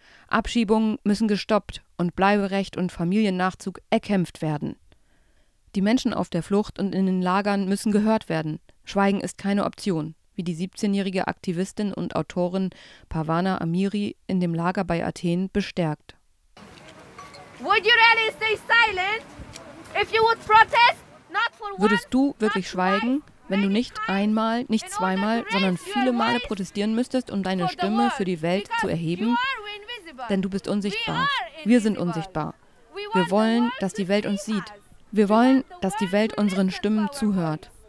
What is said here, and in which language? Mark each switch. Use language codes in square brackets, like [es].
[de] Abschiebungen müssen gestoppt und Bleiberecht und Familiennachzug erkämpft werden. Die Menschen auf der Flucht und in den Lagern müssen gehört werden. Schweigen ist keine Option, wie die 17-jährige Aktivistin und Autorin Parvana Amiri in dem Lager bei Athen bestärkt. [en] Would you really stay silent if you would protest? Not for once, [de] würdest du wirklich schweigen, wenn du nicht einmal, nicht zweimal, sondern viele Male protestieren müsstest, um deine Stimme für die Welt zu erheben? Denn du bist unsichtbar. Wir sind unsichtbar. Wir wollen, dass die Welt uns sieht. Wir wollen, dass die Welt unseren Stimmen zuhört.